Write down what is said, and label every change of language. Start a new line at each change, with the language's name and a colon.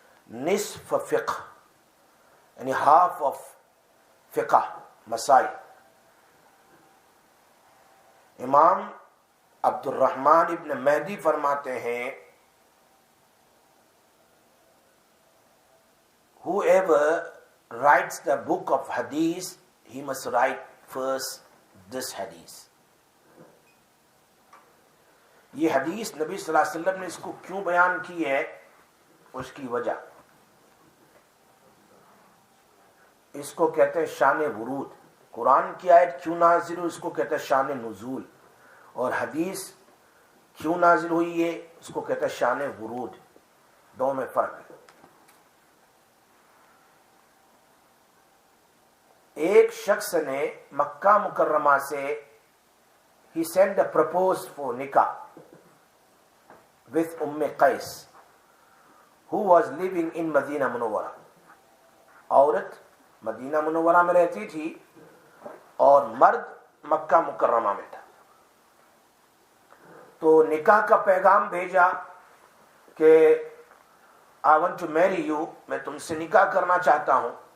Urdu: نصف فقہ یعنی ہاف آف فقہ مسائل.
English: امام Abd al-Rahman ibn Mahdi
Urdu: فرماتے ہیں
English: whoever writes the book of hadith he must write first this hadith.
Urdu: یہ حدیث نبی صلی اللہ علیہ وسلم نے اس کو کیوں بیان کی ہے، اس کی وجہ، اس کو کہتے ہیں شان ورود. قرآن کی آیت کیوں نازل ہوئی، اس کو کہتے ہیں شان نزول. اور حدیث کیوں نازل ہوئی ہے، اس کو کہتے ہیں شان ورود. دونوں میں فرق ہے. ایک شخص نے مکہ مکرمہ سے
English: he sent a proposal for nikah with Qais who was living in Madinah Munawwarah.
Urdu: عورت مدینہ منورہ میں رہتی تھی اور مرد مکہ مکرمہ میں تھا. تو نکاح کا پیغام بھیجا کہ
English: I want to marry you،
Urdu: میں تم سے نکاح کرنا چاہتا ہوں.